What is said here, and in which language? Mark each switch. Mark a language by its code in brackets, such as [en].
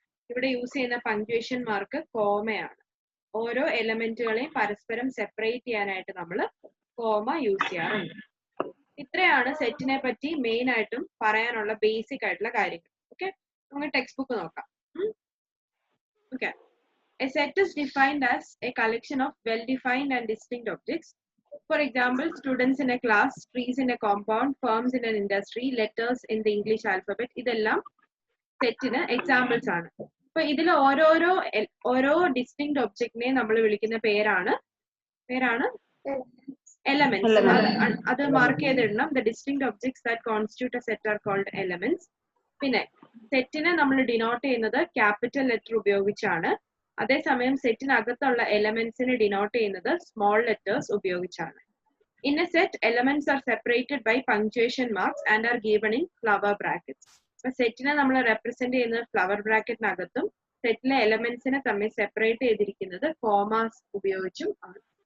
[ml] ഇവിടെ യൂസ് ചെയ്യുന്ന punctuation mark കോമയാണ്. ഓരോ എലമെന്റുകളെയും പരസ്പരം സെപ്പറേറ്റ് ചെയ്യാനായിട്ട് നമ്മൾ കോമ യൂസ് ചെയ്യാറുണ്ട്. ഇത്രയാണ് സെറ്റിനെ പറ്റി മെയിൻ ആയിട്ടും പറയാനുള്ള ബേസിക് ആയിട്ടുള്ള കാര്യങ്ങൾ. ഓക്കെ, നമുക്ക് ടെക്സ്റ്റ് ബുക്ക് നോക്കാം. Okay. [en] A set is defined as a collection of well-defined and distinct objects. For example, students in a class, trees in a compound, firms in an industry, letters in the English alphabet. [ml] ഇതെല്ലാം സെറ്റിന് examples ആണ്. അപ്പൊ ഇതിൽ ഓരോ distinct ഒബ്ജക്റ്റിനെ നമ്മൾ വിളിക്കുന്ന പേരാണ് എലമെന്റ്സ്. അത് mark ചെയ്തിടണം. [en] The distinct objects that constitute a set are called elements. [ml] പിന്നെ സെറ്റിനെ നമ്മൾ ഡിനോട്ട് ചെയ്യുന്നത് ക്യാപിറ്റൽ ലെറ്റർ ഉപയോഗിച്ചാണ്. അതേസമയം സെറ്റിനകത്തുള്ള എലമെന്റ്സിനെ ഡിനോട്ട് ചെയ്യുന്നത് സ്മോൾ ലെറ്റേഴ്സ് ഉപയോഗിച്ചാണ്. [en] In a set elements are separated by punctuation marks and are given in flower brackets. [ml] അപ്പൊ സെറ്റിനെ നമ്മൾ റെപ്രസെന്റ് ചെയ്യുന്നത് ഫ്ലവർ ബ്രാക്കറ്റിനകത്തും സെറ്റിലെ എലമെന്റ്സിനെ തമ്മിൽ സെപ്പറേറ്റ് ചെയ്തിരിക്കുന്നത് കോമാസ് ഉപയോഗിച്ചും ആണ്.